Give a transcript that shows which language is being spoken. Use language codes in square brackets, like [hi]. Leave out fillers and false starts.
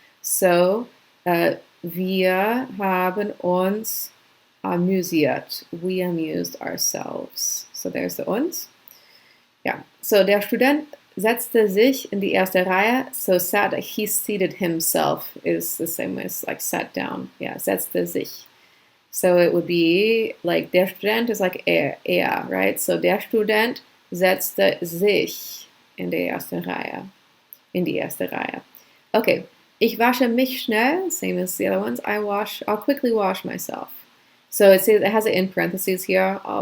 [de] So wir haben uns amüsiert. [en] We amused ourselves. So there's the uns. Yeah. [de] So der Student setzte sich in die erste Reihe. [en] So he seated himself is the same as like sat down. Yeah, [de] setzte sich. [en] So it would be like der Student is like er, right? [de] So der Student setzte sich in die erste Reihe. [en] Okay. [de] Ich wasche mich schnell, [en] same as the other ones. I'll quickly wash myself. So it has it in parentheses here.